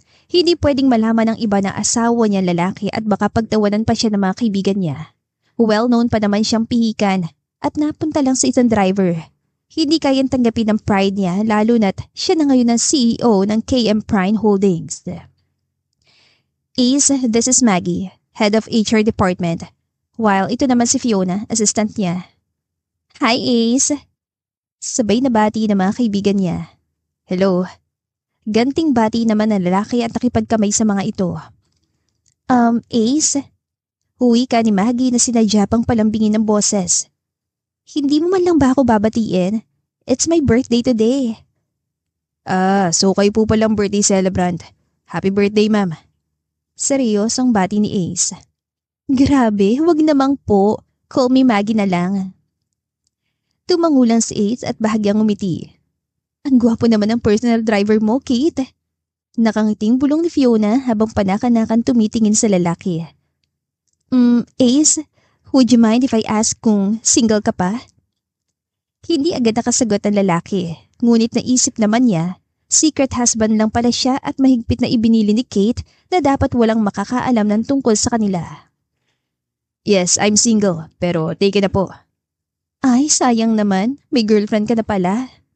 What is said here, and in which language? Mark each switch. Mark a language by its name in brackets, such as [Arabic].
[Filipino] Hindi pwedeng malaman ng iba na asawa niya lalaki at baka pagtawanan pa siya ng mga kaibigan niya. Well-known pa naman siyang pihikan at napunta lang sa isang driver. Hindi kayang tanggapin ng pride niya lalo na't siya na ngayon ang CEO ng KM Prime Holdings. [English] Ace, this is Maggie, Head of HR Department. [Filipino] While ito naman si Fiona, assistant niya. Hi Ace! Sabay na bati ng mga kaibigan niya. Hello. Ganting bati naman ng lalaki at nakipagkamay sa mga ito. Ace? Huwi ka ni Maggie na sinadya pang palambingin ng boses. Hindi mo man lang ba ako babatiin? [English] It's my birthday today. [Filipino] So kayo po palang birthday celebrant. [English] Happy birthday, ma'am. [Filipino] Seryosong bati ni Ace. Grabe, wag namang po. Call me Maggie na lang. Tumangulang si Ace at bahagyang umiti. Ang gwapo naman ng personal driver mo, Kate. Nakangiting bulong ni Fiona habang panakanakan tumitingin sa lalaki. [English] Ace, would you mind if I ask [Filipino] kung single ka pa? Hindi agad nakasagot ang lalaki, ngunit naisip naman niya, secret husband lang pala siya at mahigpit na ibinili ni Kate na dapat walang makakaalam ng tungkol sa kanila. [English] Yes, I'm single, [Filipino] pero take na po. Ay, sayang naman, may girlfriend ka na pala.